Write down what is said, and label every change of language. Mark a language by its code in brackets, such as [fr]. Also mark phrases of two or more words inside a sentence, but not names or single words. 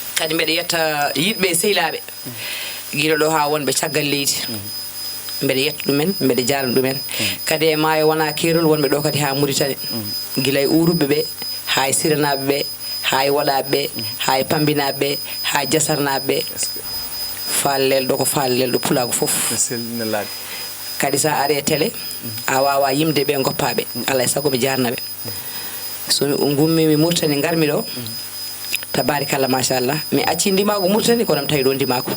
[ff] Kadi mbeɗe yetta yiɗɓe e sehilaɓe. Mm. Guila ɗo ha wonɓe caggal leydi. Mm. Mbeɗe yetta ɗumen, mbeɗe jarna ɗumen. Mm. Kadi e maayo wona kerol wonɓe ɗo kadi ha Mauritanie. Mm. Guila e uruɓe ɓe, ha e siranaɓe ɓe, ha e waɗaɓe ɓe, Mm. ha e pambinaɓe ɓe, ha e jasarnaɓe ɓe. [fr] Est-ce que [ff] Fallel ɗo ko fallel ɗo pulago fof. Mi sellinelaaɓe. Kadi sa ari e télé, a wawa yimde ɓe, goppa ɓe. Mm. Alay saago mi jarna ɓe. So mi gummi mi Mauritanie, garmi ɗo. Mm. [ar] تبارك الله، ما شاء الله. [ff] Mi acci ndimago Mauritanie, kono mi tawi ɗo ndimago.